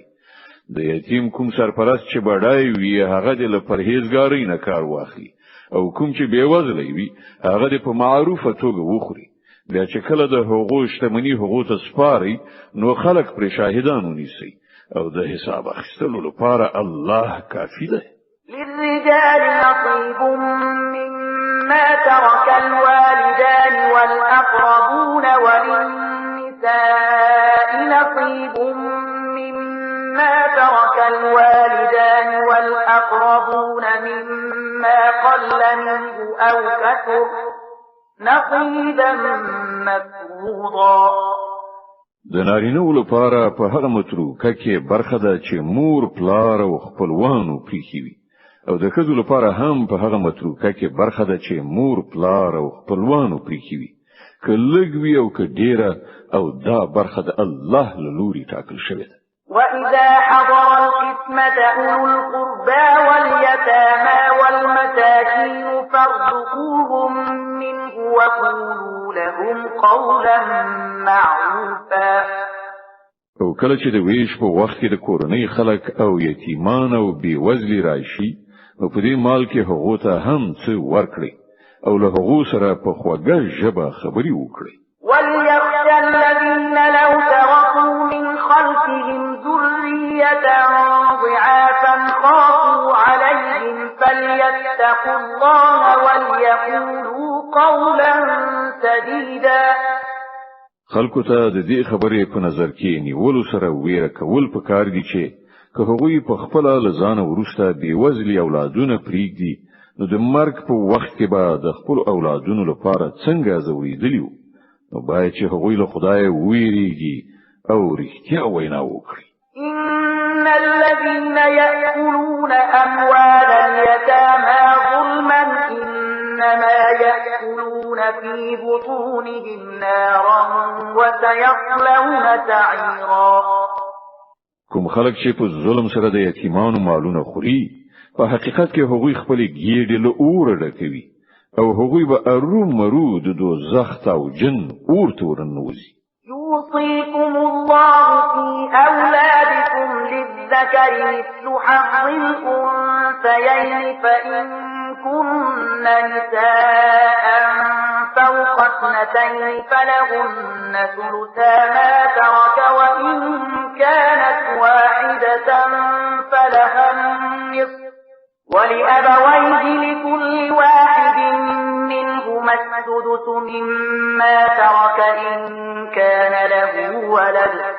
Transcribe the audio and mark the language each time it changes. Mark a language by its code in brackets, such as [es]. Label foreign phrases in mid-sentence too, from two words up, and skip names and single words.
[ps] د یتیم کوم سرپرست چې بډای وي هغه د له پرهیزګارۍ نه کار واخلي او کوم چې بېوزلی وي هغه د په معروفه توګه وخوري. بیا چې کله د هغو شتمني هغو ته سپاري نو خلک پرې شاهدان ونیسي او د حساب اخیستلو لپاره الله کافي ده. [ar] للرجال نصيب مما ترك الوالدان والأقربون وللنساء نصيب مما ترك الوالدان والأقربون مما قل منه أو كثر نصيبا مفروضا. [ps] د نارینه‌و لپاره په هغه متروکه کې برخه ده چې مور پلار او خپلوانو پریښي وي او د ښځو لپاره هم په هغه متروکه کې برخه ده چې مور پلار او خپلوانو پریښي وي که لږ وي او که ډیره او دا برخه د الله له لوري ټاکل شوې ده. [ar] وإذا حضر القسمة أولو القربى واليتامى والمساكين فارزقوهم منه وقولوا لهم قولا معروفا. [ps] او کله چې د ویش په وخت کې د کورنۍ خلک او یتیمان او بیوزلي راشي نو په دې مال کې هغو ته هم څه ورکړي او له هغو سره په خوږه ژبه خبرې وکړي. [ar] وليخشى الذين لو تركوا من خلفهم ذرية ضعافا خافوا عليهم فليتقوا الله وليقولوا قولا سديدا. [ps] خلکو ته د دې خبرې په نظر کې نیولو سره ویره کول پکار دي چې که هغوی په خپل لزان وروسته بیوزلي اولادونه پریږدي نو د مرګ په وخت کې به د خپل اولادونو لپاره څنګه زویدلی وو نو باید چې هغوی له خدای ویریږي او رښتیا وینا وکړي. [ar] إن الذين يأكلون أموال اليتامى ظلما إنما يأكلون في بطونهم نارا وسيصلون سعيرا. [ps] کوم خلک چې په ظلم سره د یتیمانو مالونه خوري په حقیقت کې هغوی خپل ګیډې له اور ډکوي او هغوی به ارومرو د دوزخ او جن اور ته ورنوځي. [ar] يوصيكم الله في أولادكم للذكر مثل حظ الأنثيين فإن كن نساء فوق اثنتين فلهن ثلثا ما ترك وإن كانت واحدة فلها النصف ولأبويه لكل واحد منهما السدس مما ترك إن كان له ولد